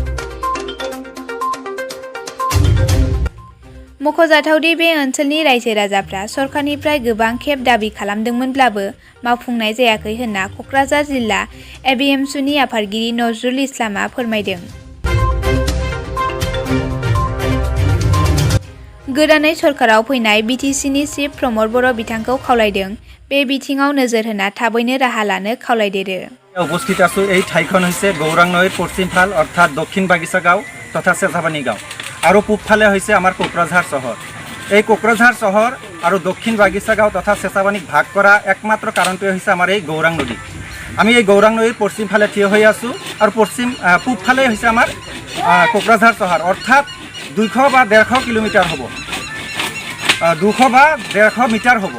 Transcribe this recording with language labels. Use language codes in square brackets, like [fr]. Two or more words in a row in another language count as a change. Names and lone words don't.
[brx] मख'जाथावदि बे ओनसोलनि रायजो राजाफ्रा सरकारनिफ्राय गोबां खेब दाबि खालामदोंमोनब्लाबो मावफुंनाय जायाखै होनना क'क्राझार जिल्ला एबिएमसुनि आफादगिरि नजरुल इस्लामआ फोरमायदों। गोदानै सरकाराव फैनाय बिटिसिनि चिफ प्रमद बर' बिथांखौ खावलायदों बे बिथिङाव नोजोर होना थाबैनो राहा लानो खावलायदेरो। [as] উপস্থিত आছো এই ঠাইখন হৈছে গৌৰাং নৈৰ পশ্চিম ফাল অৰ্থাৎ দক্ষিণ বাগিচা গাঁও তথা চেঁচাপানী গাঁও আৰু পূবফালে হৈছে আমাৰ কোকৰাঝাৰ চহৰ। এই কোকৰাঝাৰ চহৰ আৰু দক্ষিণ বাগিচা গাঁও তথা চেঁচাপানীক ভাগ কৰা একমাত্ৰ কাৰণটোৱে হৈছে আমাৰ এই গৌৰাং নদী। আমি এই গৌৰাং নদীৰ পশ্চিম ফালে থিয় হৈ আছোঁ আৰু পূবফালে হৈছে আমাৰ কোকৰাঝাৰ চহৰ অৰ্থাৎ 200 বা 150 কিলোমিটাৰ হ'ব, 200 বা 150 মিটাৰ হ'ব।